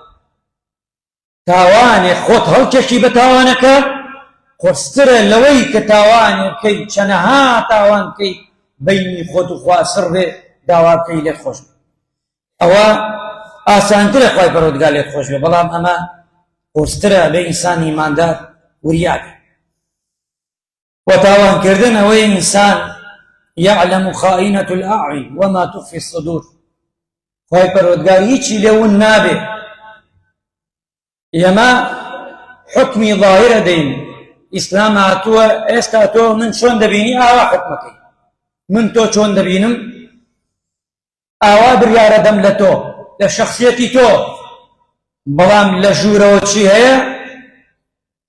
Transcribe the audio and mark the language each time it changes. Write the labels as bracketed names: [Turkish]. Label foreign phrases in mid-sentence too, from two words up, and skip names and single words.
[Central Kurdish] تاوانێ خۆت هەڵکێشی بە تاوانەکە قورسترە لەوەی کە تاوانێ بکەی چەنەها تاوان بکەی بەینی خۆت و خوا سڕ بێ داوا بکەی لێت خۆش بێ ئەوە ئاسانترە خوای پەروەردگار لێت خۆش بێ بەڵام ئەمە قورسترە بێ ئینسانی ئیماندار وریابێ وتاوانکردن ئەوەی ئینسان [Arabic] يعلم خائنة الأعين وما تخفي الصدور [Central Kurdish] خوای پەروەردگار هیچی لێون نابێ ئێمە حکمی ظاهرە دەین ئیسلام هاتووە ئێستا تۆ من چۆن دەبینی ئاوا حکمەکەی من تۆ چۆن دەبینم ئاوا بڕیارە دەم لە تۆ لە شەخسیەتی تۆ بەڵام لە ژوورەوە چی هەیە